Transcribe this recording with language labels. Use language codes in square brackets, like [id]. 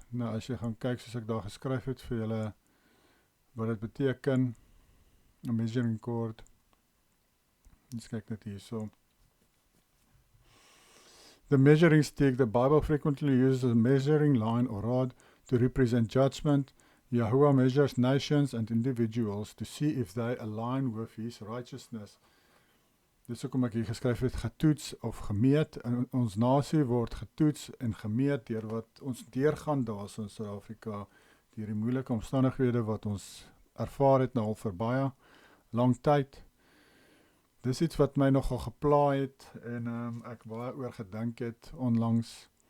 [af] Nou, as jy gaan kyk, soos ek daar geskryf het vir julle, wat dit beteken, [en] a measuring cord. [af] Eens kyk net hier so. [en] The measuring stick, the Bible frequently uses a measuring line or rod to represent judgment. Yahuwah measures nations and individuals to see if they align with his righteousness. [af] Dis hoekom ek hier geskryf het, getoets of gemeet. En ons nasie word getoets en gemeet deur wat ons deurgaan daar in Suid-Afrika, deur die moeilike omstandighede wat ons ervaar het nou al vir baie lang tyd. Dis iets wat my nogal gepla het en ek baie oor gedink het onlangs.